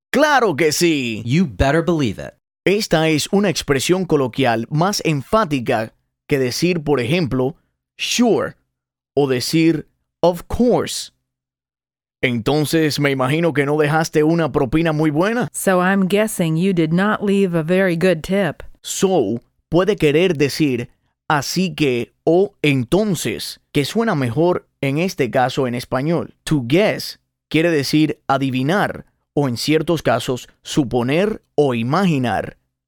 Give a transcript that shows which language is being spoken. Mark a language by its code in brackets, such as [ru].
[es] ¡Claro que sí! [en] You better believe it. [es] Esta es una expresión coloquial más enfática que decir, por ejemplo, sure, o decir, of course. Entonces, me imagino que no dejaste una propina muy buena. [en] So, I'm guessing you did not leave a very good tip. [es] So, puede querer decir, así que, o entonces, que suena mejor en este caso en español. To guess quiere decir adivinar. O en ciertos casos, suponer o imaginar.